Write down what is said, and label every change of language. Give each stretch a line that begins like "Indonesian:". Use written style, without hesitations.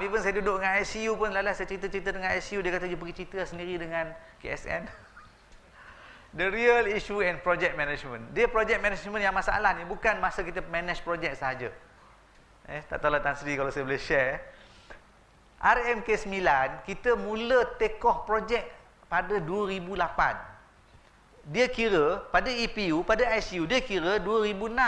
Malay: Even saya duduk dengan ICU pun, lalas saya cerita-cerita dengan ICU, dia kata dia pergi cerita sendiri dengan KSN.
English: The real issue in project management.
Malay: Dia project management yang masalah ni, bukan masa kita manage projek sahaja. Tak tahulah Tan Sri kalau saya boleh share. RMK 9, kita mula
English: take off
Malay: projek pada 2008. Dia kira, pada EPU, pada ICU, dia kira 2006.